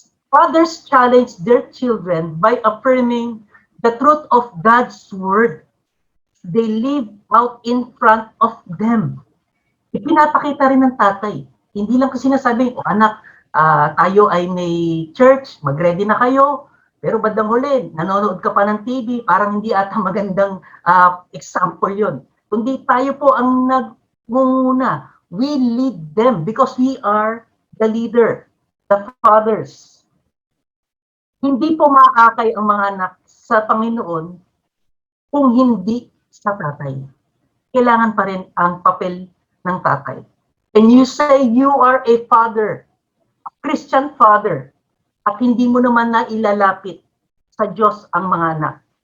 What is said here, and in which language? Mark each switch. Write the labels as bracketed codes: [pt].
[en] Fathers challenge their children by affirming the truth of God's word. They live out in front of them. [tl] Ipinapakita rin ng tatay. Hindi lang kasi sinasabi, anak, tayo ay may church, mag-ready na kayo. Pero bandang huli, nanonood ka pa ng TV, parang hindi ata magandang example yon. Kundi tayo po ang nagmumuna. [en] We lead them because we are the leader, the fathers. [tl] Hindi po maakay ang mga anak sa Panginoon kung hindi sa tatay. Kailangan pa rin ang papel ng tatay. [en] And you say you are a father, a Christian father, [tl] at hindi mo naman na ilalapit sa Diyos ang mga anak.